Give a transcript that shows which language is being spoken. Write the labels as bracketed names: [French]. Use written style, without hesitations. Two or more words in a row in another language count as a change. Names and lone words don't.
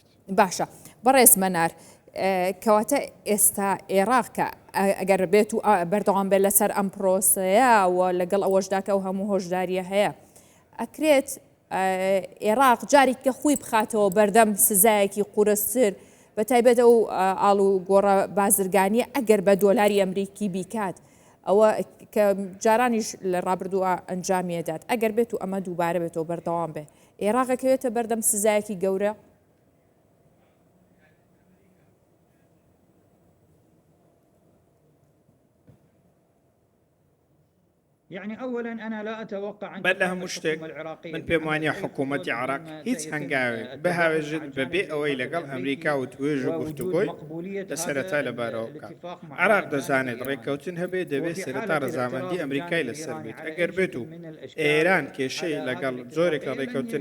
[Central Kurdish] باشە بەڕێز مەنار کەواتە ئێستا عێراق کە ئەگەر بێت و بەردەوام بێت لەسەر ئەم پرۆسەیە و لەگەڵ ئەوەشداکە و هەموو هۆشداریە هەیە ئەکرێت عێراق جارێککە خۆی بخاتەوە بەردەم سزایەکی قورستر بە تایبەت ئەو ئاڵ و گۆڕە بازرگانیە ئەگەر بە دۆلاری ئەمریکی بیکات ئەوە کە جارانیش لە ڕابردووە ئەنجامیەدات ئەگەر بێت و ئەمە دووبارە بێتەوە بەردەوام بێ عێراقەکەوێتە بەردەم سزایەکی گەورە [Arabic] يعني اولا انا لا اتوقع ان [Central Kurdish] بل هەموو شتێک من پێم وانە حکوومەتی عێراق هیچ هەنگاوێک بەهاوێژت بەبێ ئەوەی لەگەڵ ئەمریکا و توێژ و گفتوگۆی لە سەرەتا لەبارەوە بکات عێراق دەزانێت ڕێککەوتن هەبێت دەبێت سەرەتا ڕەزامەندی ئەمریکای لەسەر بێت ئەگەر بێت و ئێران کێشەی لەگەڵ زۆرێک لە ڕێککەوتن